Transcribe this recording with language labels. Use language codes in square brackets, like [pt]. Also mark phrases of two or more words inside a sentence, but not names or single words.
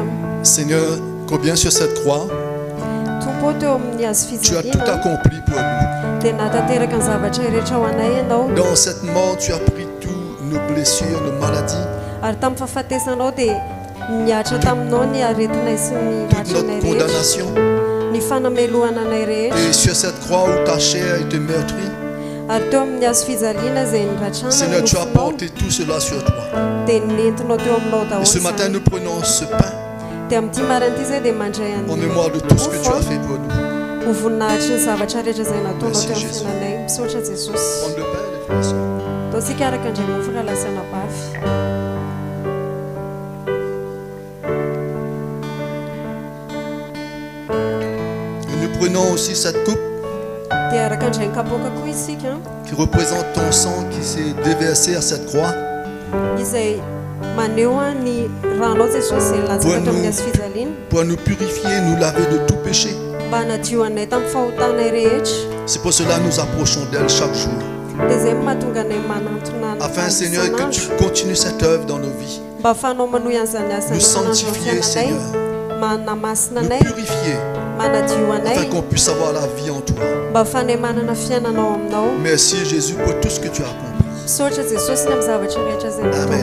[fr] Seigneur, combien sur cette croix, [mg] Tompo teo amin'ny hazo [fr] tu as tout [mg] fijaliana [fr] accompli pour nous. [mg] dia natateraka ny zavatra rehetra ho anay ianao. [fr] Dans cette mort, tu as pris tous nos blessures, nos maladies, [mg] Ary tamin'ny fahafatesanao dia niatra taminao ny aretinay sy ny [fr] toute [mg] latranay [fr] notre [mg] rehetra, [fr] condamnation. [mg] ny fanamelohana anay rehetra. [fr] Et sur cette croix où ta chair a été meurtrie, [mg] Ary teo amin'ny hazo fijaliana izay nilatrana [fr] Seigneur, tu as [mg] nofonao [fr] porté tout cela sur toi. [mg] dia nentinao teo aminao [fr] Et [mg] daholo [fr] ce matin, [mg] izany. [fr] nous prenons ce pain [mg] Dia amin'ity marina ity izay dia mandray [fr] en mémoire de tout ce que tu as [mg] mofo [fr] fait pour nous. [mg] ho voninahitry ny zavatra rehetra izay nataonao [fr] Merci, [mg] teo amin'ny [fr] Jésus. [mg] fiainanay. Misaotra Jesosy. [fr] Prendre le pain, les frères et sœurs. [mg] Ataontsika araka indray mofo raha lasana bavy. [fr] Et nous prenons aussi cette coupe [mg] Dia araka indray ny kapoaka koa isika [fr] qui représente ton sang qui s'est déversé à cette croix [mg] izay maneho a ny ranao Jesosy izay latsaka teo amin'ny hazo fijaliana [fr] pour nous purifier, nous laver de tout péché. [mg] mba hanadio anay tamin'ny fahotanay rehetra. [fr] C'est pour cela que nous approchons d'elle chaque jour. [mg] Dia izay mahatonga anay manantona ny [fr] Afin, Seigneur, que tu [mg] isan'andro [fr] continues cette œuvre dans nos vies. [mg] mba ahafahanao manohy an'izany asa [fr] Nous [mg] isan'andro [fr] sanctifier, [mg] amin'ny fiainanay, [fr] Seigneur. [mg] manamasina [fr] Nous [mg] anay, [fr] purifier [mg] manadio [fr] afin [mg] anay, [fr] qu'on puisse avoir la vie en toi. [mg] mba ahafahanay manana fiainanao aminao. [fr] Merci Jésus pour tout ce que tu as accompli. [mg] Misaotra Jesosy ny amin'ny zavatra rehetra izay Amen.